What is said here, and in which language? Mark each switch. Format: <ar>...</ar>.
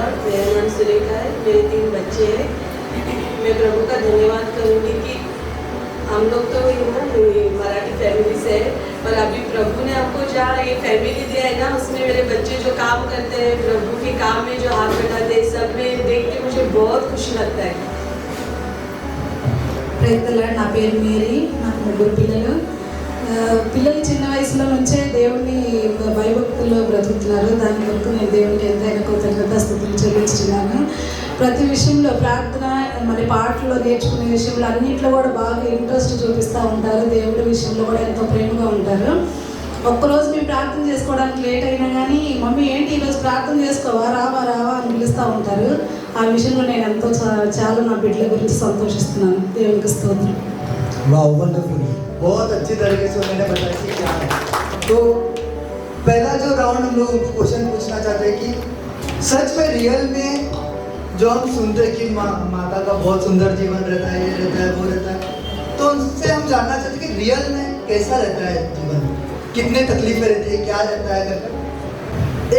<hi>मेरा नाम सुरेखा है, मेरे 3 बच्चे हैं। मैं प्रभु का धन्यवाद करूँगी कि हम लोग तो मराठी फैमिली से है, पर अभी प्रभु ने हमको जहाँ ये फैमिली दिया है ना, उसमें मेरे बच्चे जो काम करते हैं, प्रभु के काम में जो हाथ बैठाते हैं, सब में देख के मुझे बहुत खुशी लगता है।</hi> <te>ప్రేతలాడు నా పేరు మేరీ, నాకు 3 పిల్లలు. పిల్లలు చిన్న వయసులో నుంచే దేవుని భయభక్తుల్లో బ్రతుకుతున్నారు. దాని కొరకు నేను దేవునికి ఎంతైనా కృతజ్ఞతాస్తుతులు చెల్లిస్తున్నాను. ప్రతి విషయంలో ప్రార్థన, మరి పాటల్లో నేర్చుకునే విషయంలో అన్నింటిలో కూడా బాగా ఇంట్రెస్ట్ చూపిస్తూ ఉంటారు. దేవుడి విషయంలో కూడా ఎంతో ప్రేమగా ఉంటారు. ఒక్కరోజు మేము ప్రార్థన చేసుకోవడానికి లేట్ అయినా కానీ మమ్మీ ఏంటి ఈరోజు ప్రార్థన చేసుకోవా, రావా రావా అని పిలుస్తూ ఉంటారు. ఆ విషయంలో నేను ఎంతో చాలా నా బిడ్డల గురించి సంతోషిస్తున్నాను. దేవునికి స్తోత్రం.</te> <hi>वाह वंडरफुल, बहुत अच्छी तरीके से उन्होंने बताया कि क्या है। तो पहला जो राउंड हम लोग उनको क्वेश्चन पूछना चाहते हैं कि सच में रियल में जो हम सुनते हैं कि माता का बहुत सुंदर जीवन रहता है, ये रहता है, वो रहता है, तो उनसे हम जानना चाहते हैं कि रियल में कैसा रहता है जीवन, कितने तकलीफें रहती है, क्या रहता है करके।</hi>